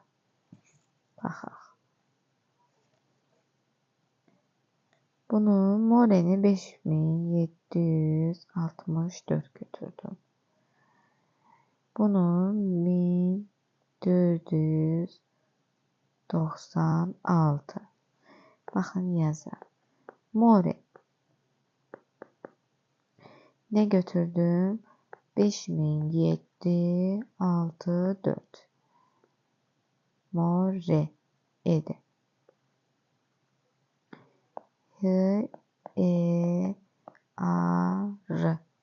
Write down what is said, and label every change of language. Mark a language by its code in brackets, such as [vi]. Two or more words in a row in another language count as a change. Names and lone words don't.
[az] Baxaq. Bunu More'ni 5764 götürdüm. Bunu 1496. Baxın yazar. More. Ne götürdüm? 5764. More idi. H, E, A, R.